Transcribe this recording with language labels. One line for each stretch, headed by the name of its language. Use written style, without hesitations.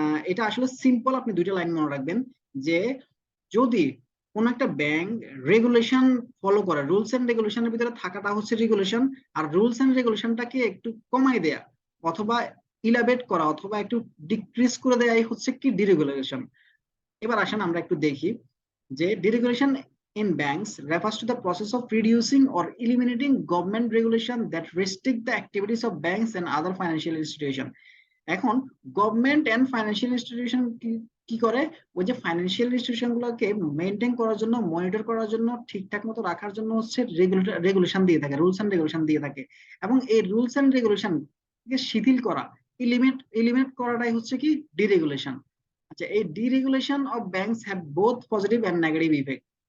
Bangla: এটা আসলে সিম্পল, আপনি 2টা লাইন মনে রাখবেন যে যদি কোন একটা ব্যাংক রেগুলেশন ফলো করে, রুলস এন্ড রেগুলেশনের ভিতরে থাকাটা হচ্ছে রেগুলেশন, আর রুলস এন্ড রেগুলেশনটাকে একটু কমাই দেয়া অথবা ইলাবেট করা অথবা একটু ডিক্রিজ করে দেয়াই হচ্ছে কি ডিরেগুলেশন। এবার আসেন আমরা একটু দেখি যে
English: Deregulation in banks refers to the process of reducing or eliminating government regulation that restrict the activities of banks and other financial institutions. এখন government and financial institution
Bangla: কি করে, ওই যে ফাইন্যান্সিয়াল ইনস্টিটিউশন গুলোকে মেনটেন করার জন্য, মনিটর করার জন্য, ঠিকঠাক মতো রাখার জন্য হচ্ছে রেগুলেশন দিয়ে থাকে, রুলস এন্ড রেগুলেশন দিয়ে থাকে। এবং এই রুলস এন্ড রেগুলেশন কে শিথিল করা, এলিমিনেট করাটাই হচ্ছে কি ডিরেগুলেশন।
English: আচ্ছা, এই deregulation of banks have both positive and negative effect.